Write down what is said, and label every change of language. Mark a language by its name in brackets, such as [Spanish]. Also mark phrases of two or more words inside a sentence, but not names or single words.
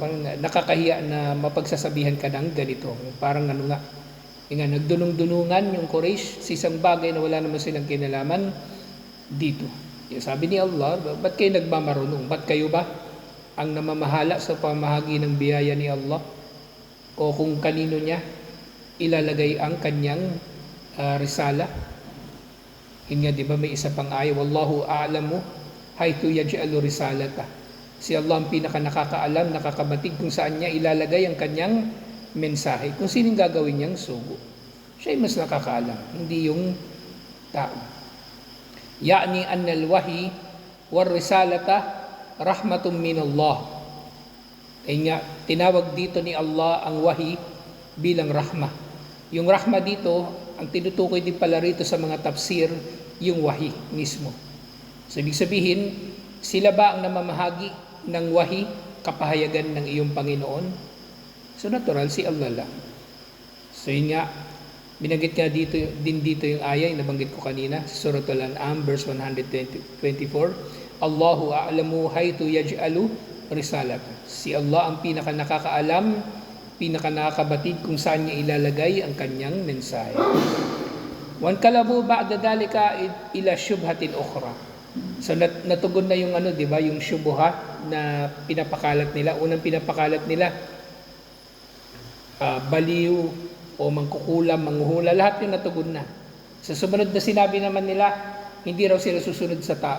[Filipino] Parang nakakahiya na mapagsasabihan ka ng ganito. Parang nagdunong-dunungan yung Quraysh sa isang bagay na wala naman silang kinalaman dito. Yung sabi ni Allah, ba't kayo nagmamarunong? Ba't kayo ba ang namamahala sa pamahagi ng biyaya ni Allah? O kung kanino niya ilalagay ang kanyang risala? Yun nga, di ba may isa pang ay, [Arabic] والله أعلم حيث يجعل رسالته. [Filipino] Si Allah ang pinaka-nakakaalam, nakakabatid kung saan niya ilalagay ang kanyang mensahe. Kung sinong gagawin niyang sugo. Siya ay mas nakakaalam, hindi yung tao. [Arabic] يعني أن الوحي والرسالة رحمة من الله. [Filipino] Kaya nga, tinawag dito ni Allah ang wahi bilang rahmah. Yung rahmah dito, ang tinutukoy din pala rito sa mga tafsir, yung wahi mismo. So, ibig sabihin, sila ba ang namamahagi ng wahi, kapahayagan ng iyong Panginoon? So natural, si Allah lang. So yun nga, binanggit nga dito yung ayah, yung nabanggit ko kanina, [Arabic] Surah Al-An'am, verse 124, الله أعلم حيث يجعل رسالته. [Filipino] Si Allah ang pinaka-nakakaalam, pinaka-nakakabatid kung saan niya ilalagay ang kanyang mensahe. [Arabic] وانقلبوا بعد ذلك إلى شبهة أخرى. [Filipino] So natugon na yung di ba, yung syubha na pinapakalat nila. Unang pinapakalat nila, baliw o mangkukulam, manghuhula, lahat yung natugon na. Sa sumunod na sinabi naman nila, hindi raw sila susunod sa tao.